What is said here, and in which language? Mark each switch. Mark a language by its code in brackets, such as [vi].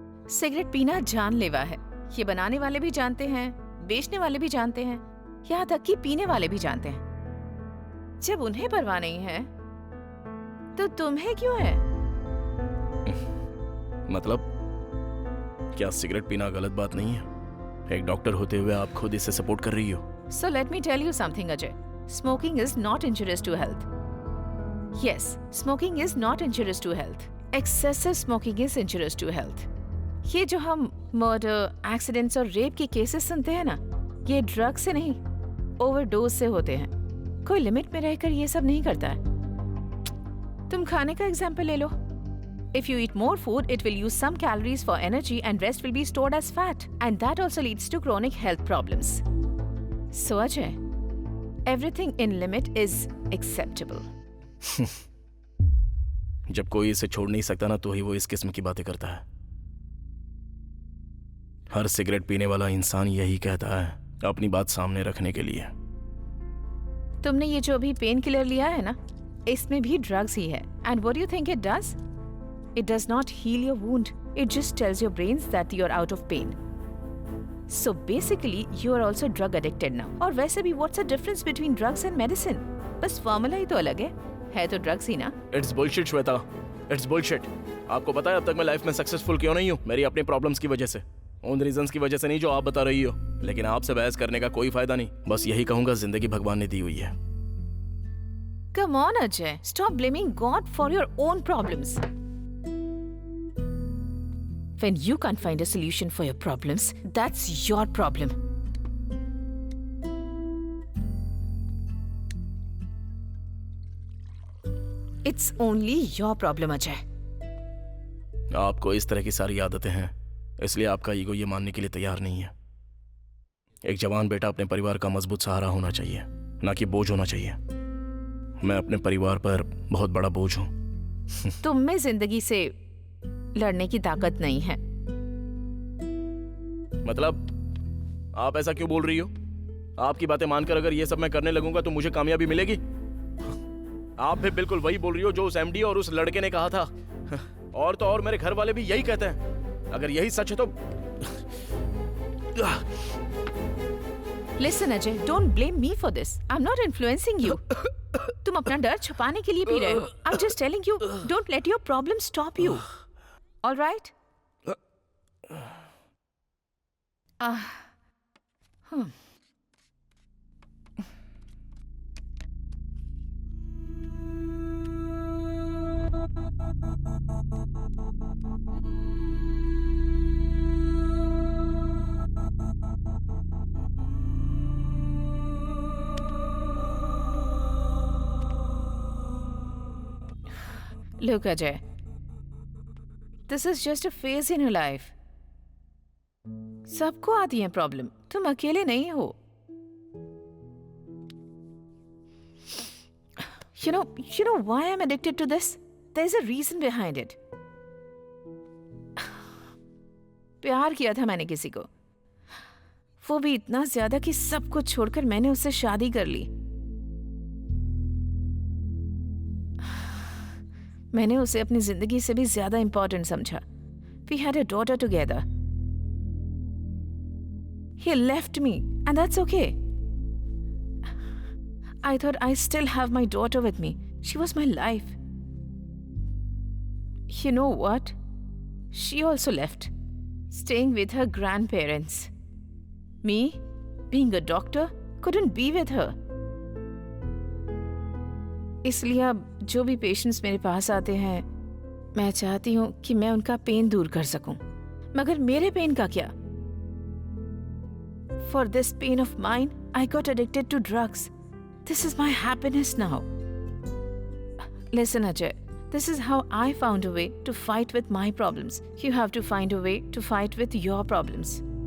[hi] Cigarette पीना जानलेवा है, ये बनाने वाले भी जानते हैं, बेचने वाले भी जानते हैं, यहाँ तक कि पीने वाले भी जानते हैं। जब उन्हें परवाह नहीं है तो तुम्हें क्यों है? मतलब क्या सिगरेट पीना गलत बात नहीं है? एक डॉक्टर होते हुए आप खुद इससे सपोर्ट कर रही हो। [en] So let me tell you something, Ajay. Smoking is not injurious to health. Yes, smoking is not injurious to health. Excessive smoking is injurious to health. [hi] ये जो हम मर्डर, एक्सीडेंट्स और रेप के केसेस सुनते हैं ना, ये ड्रग से नहीं, ओवरडोज से होते हैं। कोई लिमिट में रहकर ये सब नहीं करता है। तुम खाने का एग्जाम्पल ले लो। [en] If you eat more food, it will use some calories for energy and rest will be stored as fat. And that also leads to chronic health problems. So Ajay, everything in limit is acceptable. [hi] जब कोई इसे छोड़ नहीं सकता ना, तो ही वो इस किस्म की बातें करता है। हर सिगरेट पीने वाला इंसान यही कहता है, अपनी बात सामने रखने के लिए। तुमने ये जो अभी पेन किलर लिया है ना, इसमें भी ड्रग्स ही है। [en] And what do you think it does? It does not heal your wound. It just tells your brains that you're out of pain. So basically, you are also drug addicted now. [hi] और वैसे भी [en] what's the difference between drugs and medicine? [hi] बस formula ही तो अलग है तो drugs ही ना। [en] It's bullshit, Shweta. It's bullshit। [hi] आपको पता है अब तक मैं लाइफ में सक्सेसफुल क्यों नहीं हूँ? मेरी अपनी प्रॉब्लम्स की वजह से, उन रीजंस की वजह से नहीं जो आप बता रही हो। लेकिन आपसे बहस करने का कोई फायदा नहीं। बस यही कहूंगा, जिंदगी भगवान ने दी हुई है। [en] Come on, Ajay. Stop blaming God for your own problems. When you can't find a solution for your problems, that's your problem. It's only your problem, Ajay. [hi] आपको इस तरह की सारी आदतें हैं, इसलिए आपका ईगो ये मानने के लिए तैयार नहीं है। एक जवान बेटा अपने परिवार का मजबूत सहारा होना चाहिए, ना कि बोझ होना चाहिए। मैं अपने परिवार पर बहुत बड़ा बोझ हूँ। तुम में जिंदगी से लड़ने की ताकत नहीं है। मतलब आप ऐसा क्यों बोल रही हो? आपकी बातें मानकर अगर ये सब मैं करने लगूंगा तो मुझे कामयाबी मिलेगी? आप भी बिल्कुल वही बोल रही हो जो उस एमडी और उस लड़के ने कहा था। और तो और मेरे घर वाले भी यही कहते हैं। अगर यही सच है तो [en] Listen, Ajay, don't blame me for this. I'm not influencing you. [hi] तुम अपना डर छुपाने के लिए पी रहे हो। [en] I'm just telling you, don't let your problem stop you. All right? Look, Ajay, this is just a phase in your life. [hi] सबको आती है प्रॉब्लम, तुम अकेले नहीं हो। [en] You know why I'm addicted to this? There's a reason behind it. [hi] प्यार किया था मैंने किसी को, वो भी इतना ज्यादा कि सब कुछ छोड़कर मैंने उससे शादी कर ली। मैंने उसे अपनी जिंदगी से भी ज्यादा इंपॉर्टेंट समझा। [en] We had a daughter together. He left me, and that's okay. I thought I still have my daughter with me. She was my life. You know what? She also left, staying with her grandparents. Me, being a doctor, couldn't be with her. [hi] इसलिए अब जो भी patients मेरे पास आते हैं, मैं चाहती हूँ कि मैं उनका पेन दूर कर सकूं। मगर मेरे पेन का क्या? [en] For this pain of mine, I got addicted to drugs. This is my happiness now. Listen, Ajay, this is how I found a way to fight with my problems. You have to find a way to fight with your problems.